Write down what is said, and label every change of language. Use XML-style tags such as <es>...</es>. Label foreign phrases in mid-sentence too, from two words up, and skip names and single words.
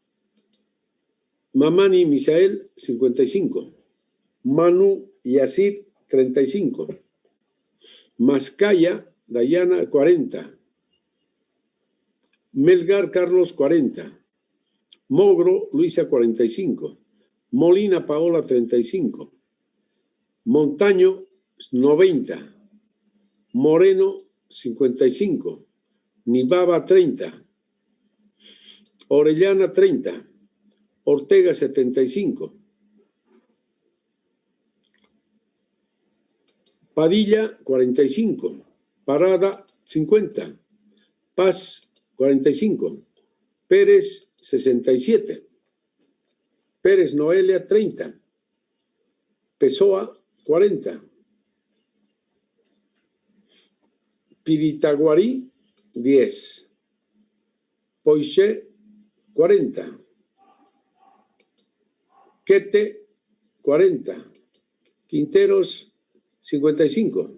<es>Mamani Misael, 55. Manu Yacir, 35. Mascaya Dayana, 40. Melgar Carlos, 40. Mogro Luisa, 45. Molina Paola, 35. Montaño, 90. Moreno, 55. Nibaba, 30. Orellana, 30. Ortega, 75. Padilla, 45. Parada, 50. Paz, 45. Pérez, 67. Pérez Noelia, 30. Pessoa, 40. Piritaguarí, 10. Poiché, 40. Quete, 40. Quinteros, 55.</es>